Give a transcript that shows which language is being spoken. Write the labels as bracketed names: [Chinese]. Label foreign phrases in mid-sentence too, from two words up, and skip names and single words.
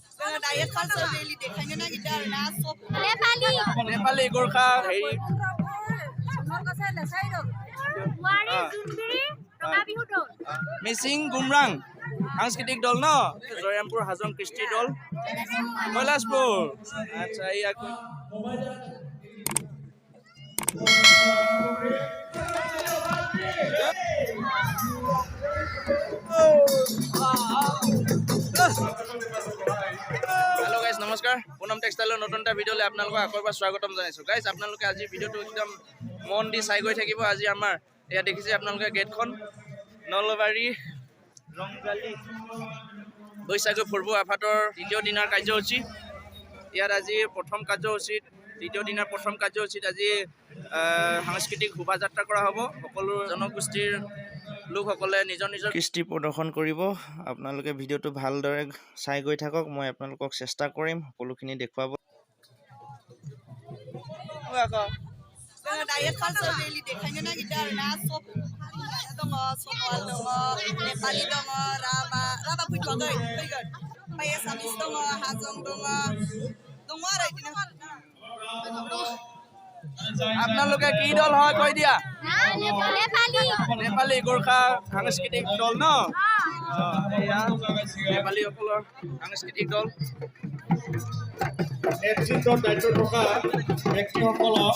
[Assamese] नेपाली गोर्खा মিচিং গুমৰাং সাংস্কৃতিক দল ন জয়ৰামপুৰ হাজং কৃষ্টি দল কৈলাশপুৰ আচ্ছা ইয়াক [English] hello guys [Assamese] नमस्कार पूनम टेक्सटाइলৰ নতুন এটা ভিডিঅ'লৈ আপোনালোকক আকৰবাৰ স্বাগতম জনাইছো গাইস আপোনালোকে আজি ভিডিঅ'টো একদম মন দি চাই গৈ থাকিব আজি আমাৰ এয়া দেখিছে আপোনালোকে গেটখন নলবাৰী ৰংগালী বৈশাগু ফুৰব আফাতৰ দ্বিতীয় দিনৰ কাৰ্যসূচী ইয়াত আজি প্ৰথম কাৰ্যসূচীত দ্বিতীয় দিনৰ প্ৰথম কাৰ্যসূচীত আজি সাংস্কৃতিক শোভাযাত্ৰা কৰা হ'ব সকলো জনগোষ্ঠীৰ লোকসকলে নিজৰ নিজৰ কৃষ্টি প্ৰদৰ্শন কৰিব আপোনালোকে ভিডিঅ'টো ভালদৰে চাই গৈ থাকক মই আপোনালোকক চেষ্টা কৰিম সকলোখিনি দেখুৱাব [English] direct culture daily [Bodo] देखायनो नागिरदों आरोना सब दङ सनवाल दङ नेपाली दङ राभा फैथ'वाखै फैगोन ओमफ्राय एसामिस दङ हाजं दङ आरो बिदिनो [Assamese] আপোনালোকে কি দল হয় কৈ দিয়া नेपाली गोर्खा সাংস্কৃতিক দল ন नेपाली সকলৰ সাংস্কৃতিক দল নেতৃত্বৰ দায়িত্ব থকা ব্যক্তিসকলক